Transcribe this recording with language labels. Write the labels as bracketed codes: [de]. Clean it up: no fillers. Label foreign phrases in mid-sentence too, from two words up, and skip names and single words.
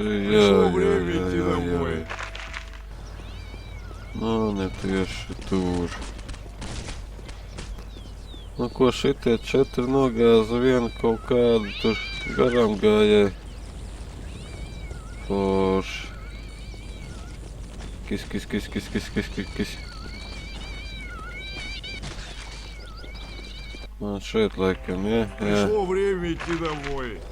[ru] Пришло время идти домой. [lv] Nu, ne tieši tur. Nu, ko šitie 4 nogāza vienu kaut kādu tur garām gājēji. Forši. Kis. Man šeit laikam, ja? [ru] Пришло время идти домой.